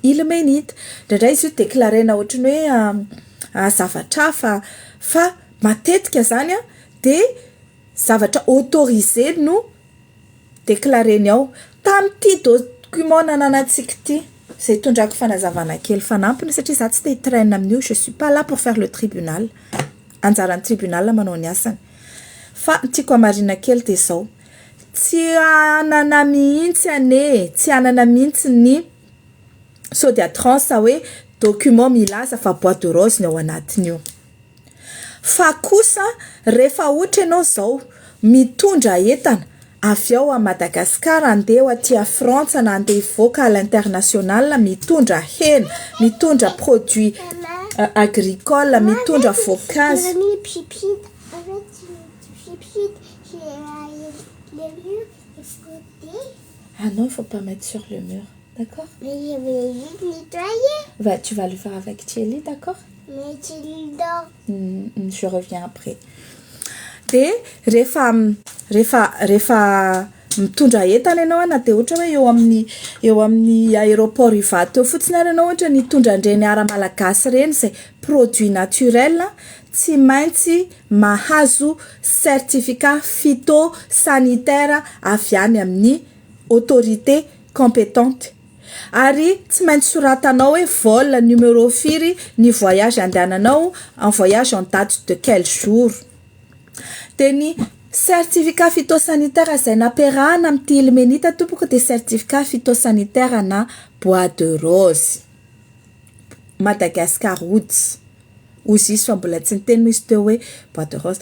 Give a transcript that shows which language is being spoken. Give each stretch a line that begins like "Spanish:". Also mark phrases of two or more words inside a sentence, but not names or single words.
Malagasy: ilmenite indraindray izy io déclarena ohatrany hoe zavatra fa matetika zany dia zavatra autorisé no déclareny ao tamin'ity document nananantsika ty zay tondrako fanazavana kely fanampiny satria za tsy te hitraine amin'io,
French: je suis pas là pour faire le tribunal,
Malagasy: anjaran'ny tribunal manao ny asany fa tiako hamarina kely dia zao tsy anana mihitsy tsy anana mihitsy ny sody atrance hoe document milaza fa
French: bois de rose
Malagasy: ny ao anatin'io fa kosa rehefa ohatra ianao zao mitondra entana avy ao a Madagasikara andeha ho aty a Frantsa na andeha hivoaka
French: à l'international
Malagasy: mitondra hena, mitondra
French: produit agricole,
Malagasy: mitondra voankazo.
French: J'ai mis pipi, en fait, pipi, le mur est frotté. Ah non, il faut pas mettre sur le mur, d'accord? Mais je vais juste nettoyer. Tu vas le faire avec Thierry, d'accord? Mais Thierry dort. Je reviens après.
Malagasy: Dia rehefa mitondra entana ianao na dia ohatra hoe eo amin'ny aéroport Ivato fotsiny ary ianao ohatra nitondra andreny ara-malagasy reny izay
French: produit naturel
Malagasy: tsy maintsy mahazo
French: certificat phytosanitaire
Malagasy: avy any amin'ny
French: autorité compétente
Malagasy: ary tsy maintsy soratanao hoe
French: vol numéro
Malagasy: firy ny voyage andehananao
French: en voyage en date de quel jour
Malagasy: dia ny
French: certificat phytosanitaire
Malagasy: izay nampiarahana amin'ity ilmenite tompoko dia
French: certificat phytosanitaire
Malagasy: na
French: bois de rose
Malagasy: Madagascar woods ozy izy fa mbola tsy niteny misy teo hoe
French: bois de rose